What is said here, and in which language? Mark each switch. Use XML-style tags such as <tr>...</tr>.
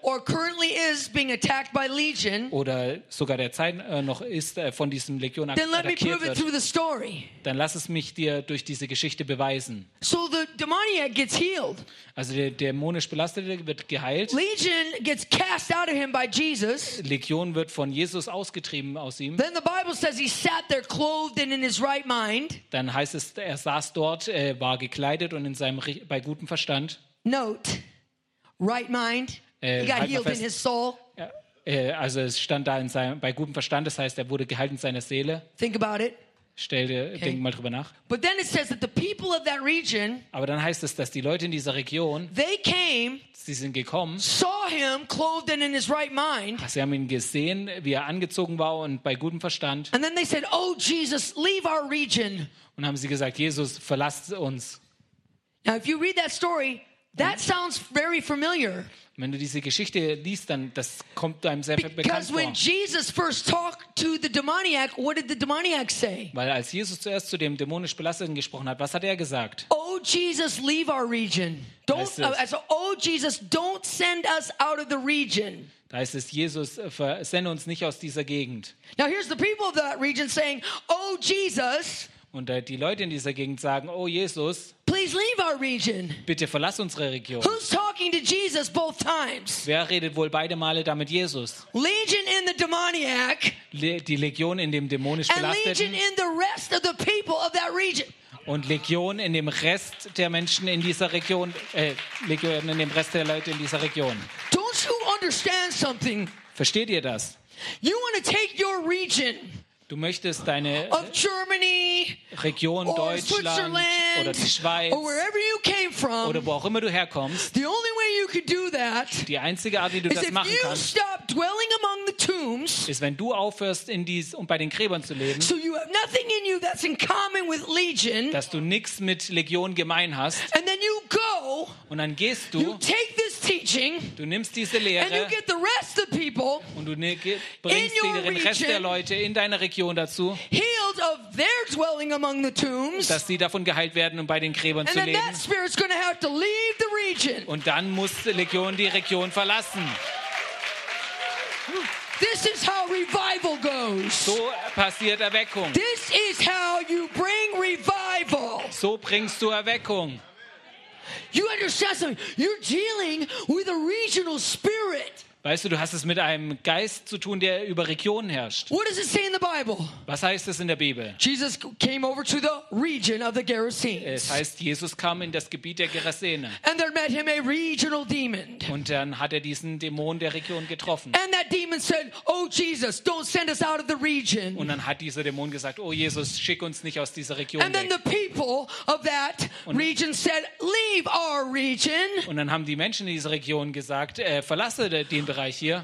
<en>or currently is being attacked by Legion,</en> <de>oder sogar der Zeit noch ist von diesem Legion attackiert wird, dann lass es mich dir durch diese Geschichte beweisen.</de> <en>So the demoniac gets healed.</en> <de>Also der dämonisch Belastete wird geheilt.</de> <en>Legion gets cast out of him by Jesus.</en> <de>Legion wird von Jesus ausgetrieben aus ihm.</de> <en>Then the Bible says he sat there clothed and in his right mind.</en> <de>Dann heißt es, er saß dort, war gekleidet und in seinem bei gutem Verstand.</de> <en>Note: Right mind. He got healed in his soul.</en> <de>Also es stand da bei gutem Verstand. Das heißt, er wurde geheilt in seiner Seele.</de> <en>Think about it.</en> <de>Denk mal drüber nach.</de> <en>But then it says that the people of that region.</en> <de>Aber dann heißt es, dass die Leute in dieser Region.</de> <en>They came.</en> <de>Sie sind gekommen.</de> <en>Saw him clothed and in his right mind.</en> <de>Sie haben ihn gesehen, wie er angezogen war und bei gutem Verstand.</de> <en>And then they said, "Oh Jesus, leave our region."</en> <de>Und haben sie gesagt, Jesus, verlass uns.</de> <en>Now, if you read that story. That sounds very familiar.</en> <de>Wenn du diese Geschichte liest, dann das kommt einem sehr bekannt vor.</de> <en>Because when Jesus first talked to the demoniac, what did the demoniac say?</en> <de>Weil als Jesus zuerst zu dem dämonisch Belasteten gesprochen hat, was hat er gesagt?</de> <en>Oh Jesus, leave our region. Oh Jesus, don't send us out of the region.</en> <de>Da heißt es, Jesus, sende uns nicht aus dieser Gegend.</de> <en>Now here's the people of that region saying, "Oh Jesus."</en> <de>Und die Leute in dieser Gegend sagen, oh Jesus.</de> <en>Please leave our region.</en> <de>Bitte verlass unsere Region.</de> <en>Who's talking to Jesus both times?</en> <de>Wer redet wohl beide Male da mit Jesus?</de> <en>Legion in the demoniac.</en> <de>Die Legion in dem dämonisch Belasteten.</de> <en>And Legion in the rest of the people of that region.</en> <de>Und Legion in dem Rest der Menschen in dieser Region, Legion in dem Rest der Leute in dieser Region.</de> <en>Don't you understand something?</en> <de>Versteht ihr das?</de> <en>You want to take your region.</en> <de>Du möchtest deine</de> <en>of Germany,</en> <de>Region</de> <en>or</en> <de>Deutschland</de> <en>Switzerland,</en> <de>oder die Schweiz</de> <en>or wherever you came from,</en> <de>oder wo auch immer du herkommst,</de> <en>the only way you could do that,</en> <de>die einzige Art, wie du das machen kannst,</de> <en>dwelling among the tombs,</en> <de>ist, wenn du aufhörst, in dies, um bei den Gräbern zu leben,</de> <en>so you have nothing in you that's in common with Legion,</en> <de>dass du nichts mit Legion gemein hast,</de> <en>and then you go,</en> <de>und dann gehst du,</de> <en>you take this teaching,</en> <de>du nimmst diese Lehre,</de> <en>and you get the rest of people,</en> <de>und du bringst den Rest der Leute in deine Region dazu,</de> <en>healed of their dwelling among the tombs,</en> <de>dass sie davon geheilt werden, um bei den Gräbern</de> <en>and</en> <de>zu leben,</de> <en>that spirit's gonna have to leave the region.</en> <de>Und dann muss Legion die Region verlassen.</de> <en>This is how revival goes.</en> <de>So passiert Erweckung.</de> <en>This is how you bring revival.</en> <de>So bringst du Erweckung.</de> <en>You understand something? You're dealing with a regional spirit.</en> <de>Weißt du, du hast es mit einem Geist zu tun, der über Regionen herrscht.</de> <en>What does it say in the Bible?</en> <de>Was heißt es in der Bibel?</de> <en>Jesus came over to the region of the Gerasenes.</en> <de>Es heißt, Jesus kam in das Gebiet der Gerasene.</de> <en>And there met him a regional demon.</en> <de>Und dann hat er diesen Dämon der Region getroffen.</de> <en>And that demon said, "Oh Jesus, don't send us out of the region."</en> <de>Und dann hat dieser Dämon gesagt, "Oh Jesus, schick uns nicht aus dieser Region."</de> <en>And then the people of that region said, "Leave our region."</en> <de>Und dann haben die Menschen in dieser Region gesagt, verlasse den hier.</de>